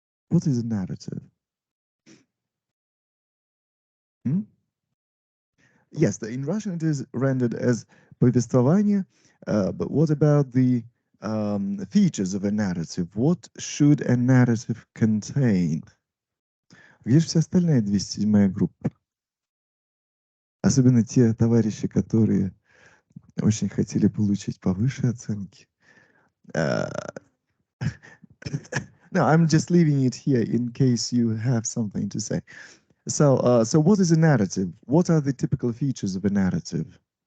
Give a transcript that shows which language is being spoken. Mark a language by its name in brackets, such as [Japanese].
[English] What is a narrative? Hmm? Yes, in Russian it is rendered as повествование, but what about the features of a narrative? What should a narrative contain? [Russian] Где же вся остальная 207-я группа? Особенно те товарищи, которые очень хотели получить повыше оценки. [English] Uh, no, I'm just leaving it here in case you have something to say. So what is a narrative? What are the typical features of a narrative?